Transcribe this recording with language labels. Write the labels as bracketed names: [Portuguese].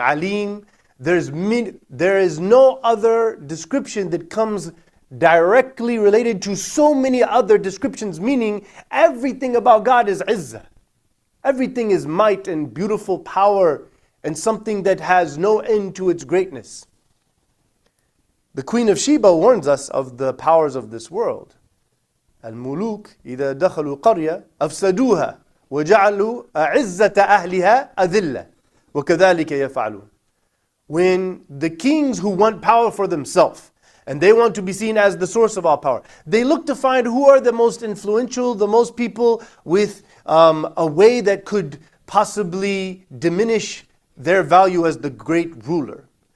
[English] Alim, there is no other description that comes directly related to so many other descriptions, meaning everything about God is izzah. Everything is might and beautiful power and something that has no end to its greatness. The Queen of Sheba warns us of the powers of this world. [Arabic] Al-muluk إذا دخلوا قرية أفسدوها وجعلوا أعزة أهلها أذلة وكذلك يفعلون. [English] When the kings who want power for themselves, and they want to be seen as the source of all power, they look to find who are the most influential, the most people with a way that could possibly diminish their value as the great ruler.